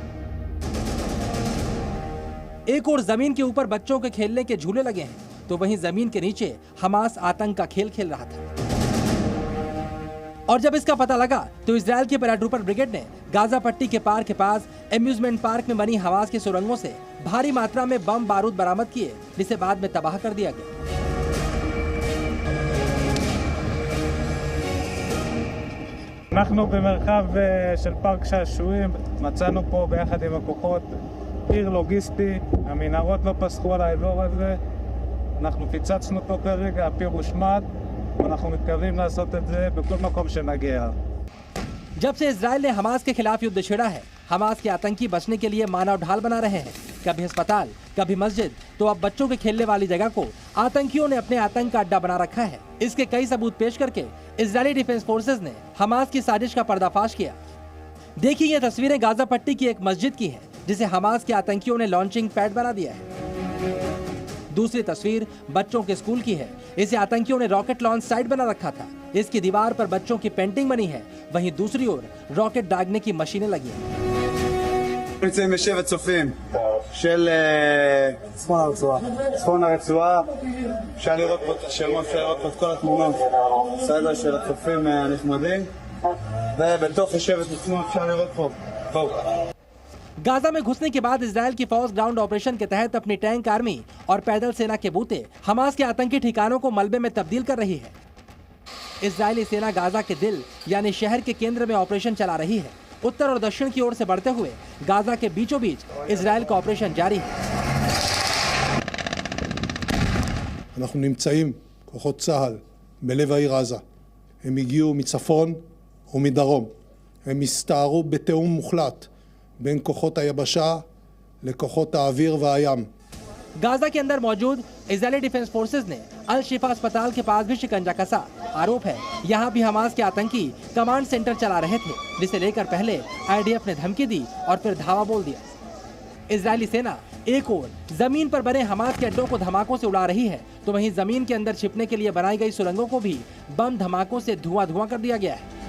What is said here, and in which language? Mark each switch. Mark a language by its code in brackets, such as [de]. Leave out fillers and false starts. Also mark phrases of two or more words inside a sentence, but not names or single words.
[hi] एक और जमीन के ऊपर बच्चों के खेलने के झूले लगे हैं, तो वहीं जमीन के नीचे हमास आतंक का खेल खेल रहा था। और जब इसका पता लगा तो इजराइल की [en] paratrooper brigade [hi] ने गाजा पट्टी के पार के पास [en] amusement park [hi] में बनी हमास की सुरंगों से भारी मात्रा में बम बारूद बरामद किए, जिसे बाद में तबाह कर दिया गया। [he] אנחנו במרחב של פארק שעשועים, מצאנו פה ביחד עם הכוחות עיר לוגיסטי, המנהרות לא פסחו על האזור הזה, אנחנו פיצצנו אותו כרגע, הפיר הושמד, ואנחנו מתכוונים לעשות את זה בכל מקום שנגיע. [hi] जब से इजराइल ने हमास के खिलाफ युद्ध छेड़ा है, हमास के आतंकी बचने के लिए मानव ढाल बना रहे हैं। कभी अस्पताल, कभी मस्जिद, तो अब बच्चों के खेलने वाली जगह को आतंकियों ने अपने आतंक का अड्डा बना रखा है। इसके कई सबूत पेश करके इजरायली डिफेंस फोर्सेज ने हमास की साजिश का पर्दाफाश किया। देखिए ये तस्वीरें गाजा पट्टी की एक मस्जिद की है, जिसे हमास के आतंकियों ने [en] launching pad [hi] बना दिया है। दूसरी तस्वीर बच्चों के स्कूल की है। इसे आतंकियों ने [en] rocket launch site [hi] बना रखा था। इसकी दीवार पर बच्चों की पेंटिंग बनी है, वहीं दूसरी ओर रॉकेट दागने की मशीनें लगी हैं। [he] נמצאים בשבט צופים של צפון הרצועה, אפשר לראות פה את השמות, אפשר לראות פה את כל התמונות סדר של הצופים הנחמדים, ובתוך השבט עצמו אפשר לראות פה. [hi] गाजा में घुसने के बाद इजराइल की फौज [en] ground operation [hi] के तहत अपनी [en] tank army [hi] और पैदल सेना के बूते हमास के आतंकी ठिकानों को मलबे में तब्दील कर रही है। इजरायली सेना गाजा के दिल यानी शहर के केंद्र में ऑपरेशन चला रही है। उत्तर और दक्षिण की ओर से बढ़ते हुए गाजा के बीचों बीच इजराइल का ऑपरेशन जारी है। [he] אנחנו נמצאים, כוחות צה"ל, בלב העיר עזה. הם הגיעו מצפון ומדרום. הם הסתערו בתיאום מוחלט בין כוחות היבשה לכוחות האוויר והים. [hi] गाजा के अंदर मौजूद इजरायली डिफेंस फोर्सेज ने अल शिफा अस्पताल के पास भी शिकंजा कसा। आरोप है यहाँ भी हमास के आतंकी [en] command center [hi] चला रहे थे, जिसे लेकर पहले आईडीएफ ने धमकी दी और फिर धावा बोल दिया। इजरायली सेना एक और जमीन पर बने हमास के अड्डों को धमाकों से उड़ा रही है, तो वहीं जमीन के अंदर छिपने के लिए बनाई गई सुरंगों को भी बम धमाकों से धुआं कर दिया गया है।